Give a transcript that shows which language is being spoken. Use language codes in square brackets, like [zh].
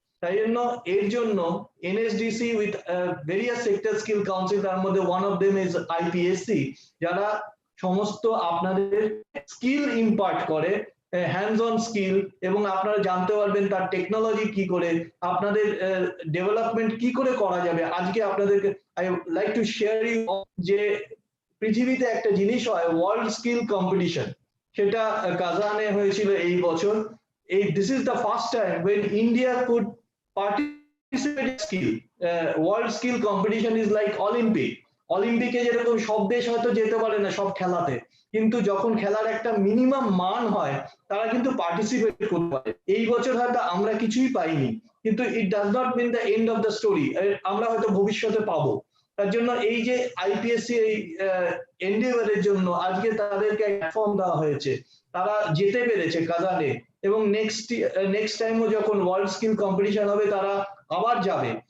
[bn] তাই জন্য এর জন্য NSDC with various sector skill council, তার মধ্যে one of them is IPSC, যারা সমস্ত আপনাদের স্কিল ইম্পার্ট করে, হ্যান্ডস অন স্কিল, এবং আপনারা জানতে পারবেন তার টেকনোলজি কি করে, আপনাদের ডেভেলপমেন্ট কি করে করা যাবে। আজকে আপনাদেরকে [en] I like to share you [bn] যে পৃথিবীতে একটা জিনিস হয় ওয়ার্ল্ড স্কিল কম্পিটিশন, সেটা কাজানে হয়েছিল এই বছর। [en] This is the first time when India could participate in skill. World skill competition is like Olympic. [bn] অলিম্পিকে যেরকম সব দেশ হয়তো যেতে পারে না সব খেলাতে, কিন্তু যখন খেলার একটা মিনিমাম মান হয় তারা কিন্তু পার্টিসিপেট করতে পারে। এই বছর হয়তো আমরা কিছুই পাইনি, কিন্তু [en] it does not mean the end of the story, [bn] আমরা হয়তো ভবিষ্যতে পাবো। তার জন্য এই যে আইপিএসসি এই এন্ডেভারের জন্য আজকে তাদেরকে প্ল্যাটফর্ম দেওয়া হয়েছে, তারা যেতে পেরেছে কাজানে, এবং নেক্সট টাইমও যখন ওয়ার্ল্ড স্কিল কম্পিটিশন হবে তারা আবার যাবে।